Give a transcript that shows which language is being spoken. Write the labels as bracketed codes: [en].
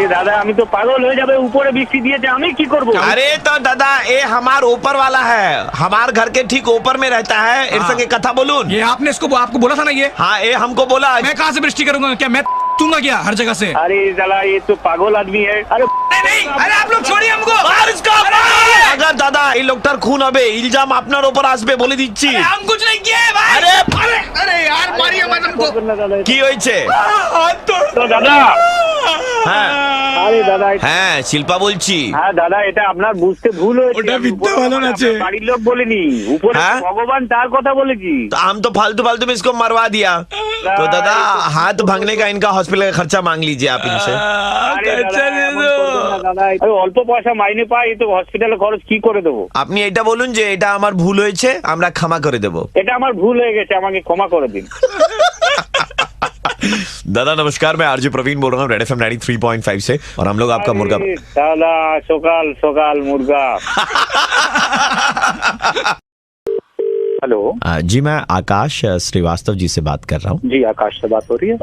[bn] दादा আমি তো পাগল হয়ে যাবে, উপরে বৃষ্টি দিয়েছে, আমি কি করব? [hi] अरे तो दादा, ये हमार ऊपर वाला है, हमार घर के ठीक ऊपर में रहता है। इस संगे कथा बोलूं। ये आपने आपको बोला था ना ये? हाँ, ये हमको बोला। मैं कहाँ से वृष्टि करूंगा? क्या मैं दूंगा क्या हर जगह से? अरे साला ये तो पागल आदमी है। अरे नहीं, अरे आप लोग छोड़िए हमको। अगर दादा [bn] এই লোকটার খুন হবে, ইলজাম আপনার উপর আসবে বলে দিচ্ছি। [hi] हम कुछ नहीं किए भाई। अरे यार मारिए मत हमको। [bn] কি হয়েছে? তো দাদা। হ্যাঁ আরে দাদা। হ্যাঁ, শিল্পা বলছি। হ্যাঁ দাদা, এটা আপনার বুঝতে ভুল হয়েছে। ওটা মিথ্যা বানান আছে। বাড়ির লোক বলেনি, উপরে হ্যাঁ? ভগবান তার কথা বলেছি। [hi] तो हम तो फालतू फालतू में इसको मरवा दिया। तो दादा, हाथ भागने का इनका हॉस्पिटल का खर्चा मांग लीजिए आप इनसे। [bn] আরে দাদা, এমন করবেন না দাদা। আরে অল্প পয়সা মাইনে পাই, তো হসপিটালে খরচ কি করে দেবো? আপনি এটা বলুন যে এটা আমার ভুল হয়েছে, আমরা ক্ষমা করে দেব। এটা আমার ভুল হয়ে গেছে, আমাকে ক্ষমা করে দিন। [hi] दादा नमस्कार, मैं आरजे प्रवीण बोल रहा हूँ रेड एफएम 93.5 से, और हम लोग आपका मुर्गा। दादा सकाल सकाल मुर्गा। हेलो जी, मैं आकाश श्रीवास्तव जी से बात कर रहा हूँ। जी, आकाश से बात हो रही है।